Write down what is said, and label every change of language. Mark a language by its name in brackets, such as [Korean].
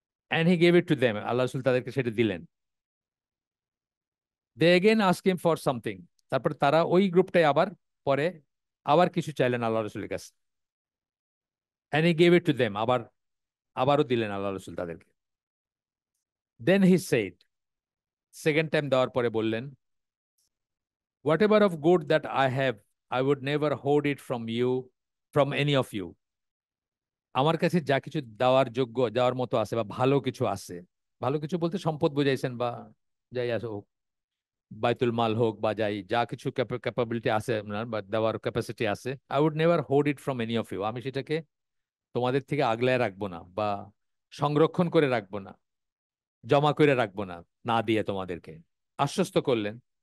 [English] and he gave it to them, [Bangla] আল্লাহ রসুল তাদেরকে সেটা দিলেন। [English] they again ask him for something, [Bangla] তারপর তারা ওই গ্রুপটাই আবার পরে আবার কিছু চাইলেন আল্লাহ রসুলের কাছে। [English] and he gave it to them, [Bangla] আবারও দিলেন আল্লাহ রসুল তাদেরকে। [English] then he said, [Bangla] সেকেন্ড টাইম দেওয়ার পরে বললেন, [English] whatever of good that I have, I would never hoard it from you, from any of you. [Bangla] আমার কাছে যা কিছু দেওয়ার যোগ্য, দেওয়ার মতো আছে বা ভালো কিছু আছে, ভালো কিছু বলতে সম্পদ বুঝাইছেন বা যাই আছে হোক, বাইতুল মাল হোক বা যাই, যা কিছু ক্যাপাবিলিটি আছে আপনার বা দেওয়ার ক্যাপাসিটি আছে, [English] I would never hold it from any of you, [Bangla] আমি সেটাকে তোমাদের থেকে আগলায় রাখবো না বা সংরক্ষণ করে রাখবো না, জমা করে রাখবো না, না দিয়ে তোমাদেরকে আশ্বস্ত করলেন।